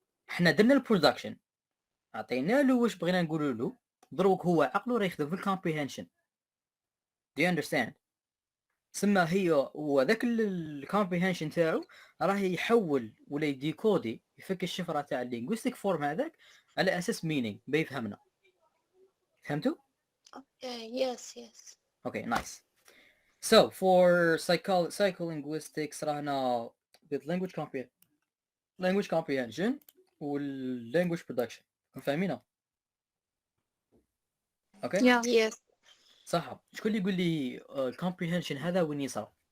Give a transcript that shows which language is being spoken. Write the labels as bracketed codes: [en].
[ar] احنا درنا البرودكشن، عطينا له واش بغينا نقولوا له، دروك هو عقله راه يخدم في الكومبريهنشن. [en] do you understand؟ [ar] سما هي وذاك الكومبريهنشن تاعو راه يحول ولا يديكودي، يفك الشفره تاع اللينغويستيك فورم هذاك على اساس مينينغ بيفهمنا. فهمتوا؟ [en] Yes yes. Okay nice. So for psycholinguistics [ar] راهنا [en] with language comprehension وال language production. [ar] فاهمينها؟ اوكي [en] Yeah. Yes. [ar] صح. شكون اللي يقول لي comprehension هذا وين يصير؟